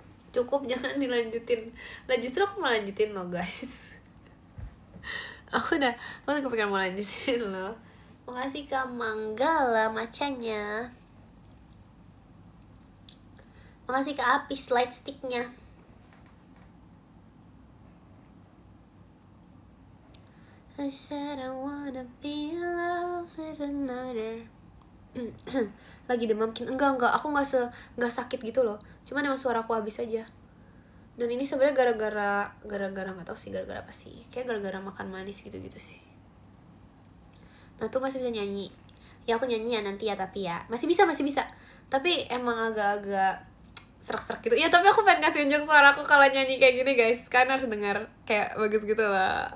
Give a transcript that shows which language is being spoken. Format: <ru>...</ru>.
<id>Cukup, jangan dilanjutin. Lah justru aku mau lanjutin lo guys. Aku udah kepikiran mau lanjutin lo. Makasih Kak Manggala macanya. Makasih Kak Apis light sticknya.</id> <en>I said I wanna be in love with another.</en> <id>Lagi demam enggak aku nggak sakit gitu loh, cuman emang suara aku habis aja. Dan ini sebenarnya gara-gara nggak tahu sih gara-gara apa sih, kayak gara-gara makan manis gitu sih. Nah tuh masih bisa nyanyi ya, aku nyanyi ya nanti ya, tapi ya masih bisa tapi emang agak-agak serak-serak gitu ya. Tapi aku pengen kasih unjuk suara aku kalau nyanyi kayak gini guys, kalian harus dengar kayak bagus gitu lah.</id>